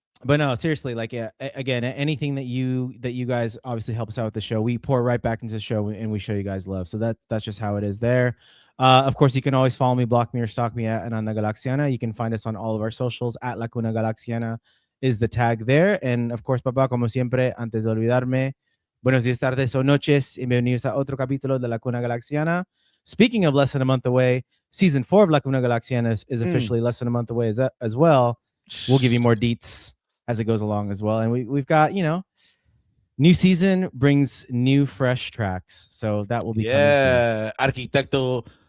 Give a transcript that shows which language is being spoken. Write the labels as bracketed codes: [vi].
[en] But no, seriously, again, anything that you guys obviously help us out with the show, we pour right back into the show and we show you guys love. So that's just how it is there. Of course, you can always follow me, block me, or stalk me at Ananda Galaxiana. You can find us on all of our socials at La Cuna Galaxiana is the tag there. And of course, [es] papá, como siempre, antes de olvidarme, buenos días, tardes o noches, y bienvenidos a otro capítulo de La Cuna Galaxiana. [en] Speaking of less than a month away, season 4 of La Cuna Galaxiana is officially less than a month away as well. We'll give you more deets as it goes along as well. And we've got, new season brings new fresh tracks. So that will be coming soon. [es] Arquitecto.